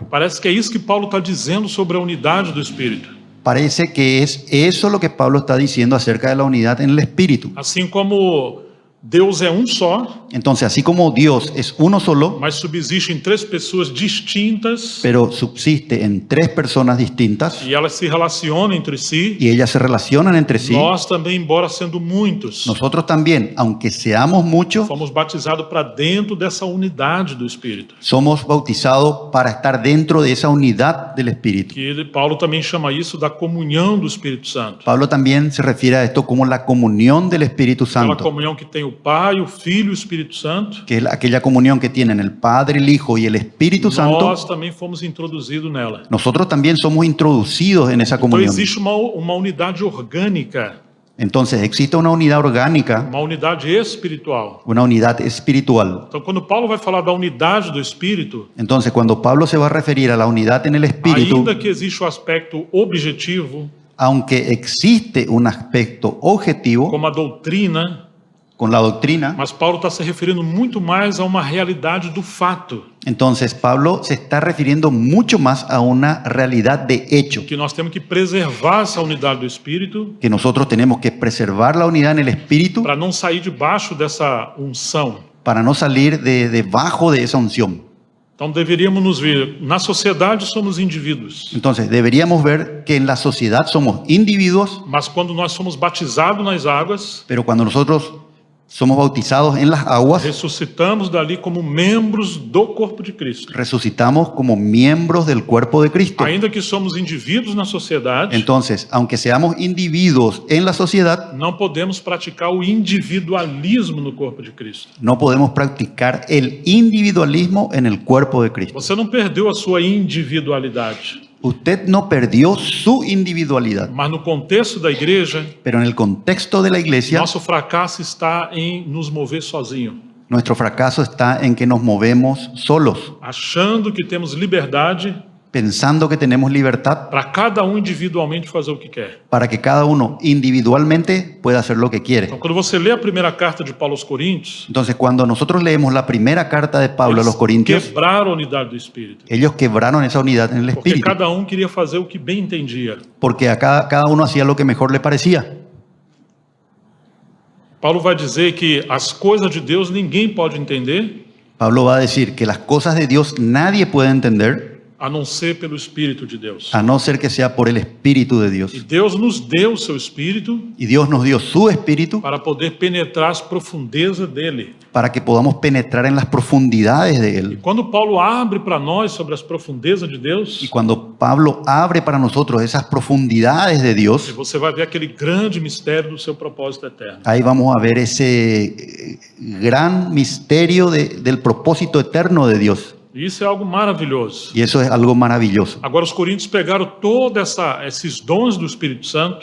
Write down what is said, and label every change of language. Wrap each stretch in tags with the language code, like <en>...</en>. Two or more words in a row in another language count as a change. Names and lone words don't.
<pt>Parece que é isso que Paulo está dizendo sobre a unidade do Espírito.</pt> <es>Parece que es eso lo que Pablo está diciendo acerca de la unidad en el Espíritu.</es> <pt>Assim como Deus é um só,</pt> <es>Entonces, así como Dios es uno solo,</es> <pt>mas subsistem três pessoas distintas</pt> <es>pero subsiste en tres personas distintas</es> <pt>e elas se relacionam entre si,</pt> <es>y ellas se relacionan entre sí,</es> <pt>nós também, embora sendo muitos,</pt> <es>nosotros también, aunque seamos muchos,</es> <pt>fomos batizados para dentro dessa unidade do Espírito.</pt> <es>somos bautizados para estar dentro de esa unidad del Espíritu.</es> <pt>Paulo também chama isso da comunhão do Espírito Santo.</pt> <es>Pablo también se refiere a esto como la comunión del Espíritu</es> <pt>Aquela</pt> <es>Santo,</es> <pt>comunhão que tem o Pai, o Filho e o Espírito Santo.</pt> <es>que es aquella comunión que tienen el Padre, el Hijo y el Espíritu Santo.</es> <pt>Nós também fomos introduzidos nela.</pt> <es>Nosotros también somos introducidos en esa</es> <pt>Então</pt> <es>comunión.</es> <pt>existe uma unidade orgânica,</pt> <es>Entonces existe una unidad orgánica,</es> <pt>uma unidade espiritual.</pt> <es>una unidad espiritual.</es> <pt>Então quando Paulo vai falar da unidade do Espírito,</pt> <es>Entonces cuando Pablo se va a referir a la unidad en el Espíritu,</es> <pt>ainda que existe o aspecto objetivo,</pt> <es>aunque existe un aspecto objetivo</es> <pt>como a doutrina,</pt> <es>con la doctrina,</es> <pt>mas Paulo está se referindo muito mais a uma realidade do fato,</pt> <es>entonces Pablo se está refiriendo mucho más a una realidad de hecho,</es> <pt>que nós temos que preservar essa unidade do Espírito</pt> <es>que nosotros tenemos que preservar la unidad en el Espíritu</es> <pt>para não sair debaixo dessa unção.</pt> <es>para no salir debajo de esa unción.</es> <pt>Então deveríamos nos ver, na sociedade somos indivíduos,</pt> <es>Entonces deberíamos ver que en la sociedad somos individuos,</es> <pt>mas quando nós somos batizados nas águas,</pt> <es>pero cuando nosotros somos bautizados en las aguas,</es> <pt>ressuscitamos dali como membros do corpo de Cristo.</pt> <es>resucitamos como miembros del cuerpo de Cristo.</es> <pt>Ainda que somos indivíduos na sociedade,</pt> <es>Entonces, aunque seamos individuos en la sociedad,</es> <pt>não podemos praticar o individualismo no corpo de Cristo.</pt> <es>no podemos practicar el individualismo en el cuerpo de Cristo.</es> <pt>Você não perdeu a sua individualidade,</pt> <es>Usted no perdió su individualidad,</es> <pt>mas no contexto da igreja,</pt> <es>pero en el contexto de la iglesia,</es> <pt>nosso fracasso está em nos mover sozinho,</pt> <es>nuestro fracaso está en que nos movemos solos,</es> <pt>achando que temos liberdade</pt> <es>pensando que tenemos libertad</es> <pt>para cada individualmente fazer o que quer.</pt> <es>para que cada uno individualmente pueda hacer lo que quiere.</es> <pt>Então, quando você lê a primeira carta de Paulo aos Coríntios,</pt> <es>Entonces, cuando nosotros leemos la primera carta de Pablo a los Corintios,</es> <pt>quebraram a unidade do Espírito,</pt> <es>ellos quebraron esa unidad en el</es> <pt>porque</pt> <es>espíritu,</es> <pt>cada queria fazer o que bem entendia.</pt> <es>porque a cada uno hacía lo que mejor le parecía.</es> <pt>Paulo vai dizer que as coisas de Deus ninguém pode entender,</pt> <es>Pablo va a decir que las cosas de Dios nadie puede entender</es> <pt>a não ser pelo Espírito de Deus.</pt> <es>a no ser que sea por el Espíritu de</es> <pt>E</pt> <es>Dios.</es> <pt>Deus nos deu o seu Espírito</pt> <es>Y Dios nos dio su Espíritu</es> <pt>para poder penetrar as profundezas dele.</pt> <es>para que podamos penetrar en las profundidades de Él.</es> <pt>Quando Paulo abre para nós sobre as profundezas de Deus,</pt> <es>Y cuando Pablo abre para nosotros esas profundidades de Dios,</es> <pt>você vai ver aquele grande mistério do seu propósito eterno.</pt> <es>ahí vamos a ver esse gran misterio del propósito eterno de Dios.</es> <pt>E isso é algo maravilhoso.</pt> <es>Y eso es algo maravilloso.</es> <pt>Agora os coríntios pegaram todos esses dons do Espírito Santo,</pt>